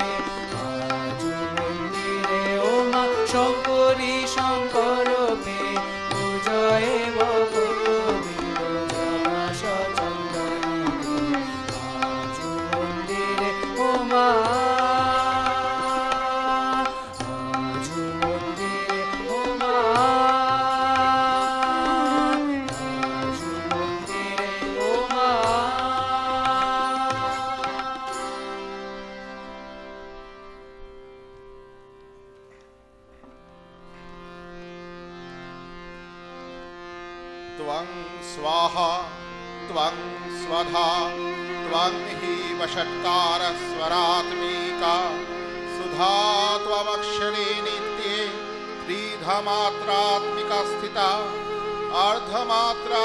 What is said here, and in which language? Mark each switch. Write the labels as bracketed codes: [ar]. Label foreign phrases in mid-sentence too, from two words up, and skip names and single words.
[bn] আজু মন্দিরে উমা শঙ্করী শঙ্করবে পূজয়ে ভকত বৃন্দ জবা সচন্দন দে। আজু মন্দিরে উমা আজু মন্দিরে উমা আজু মন্দিরে উমা। [sa] त्वं स्वाहा त्वं स्वधा त्वं हि वषट्कार स्वरात्मिका सुधा त्वमक्षरे नित्ये त्रिधमात्रात्मिका स्थिता अर्धमात्रा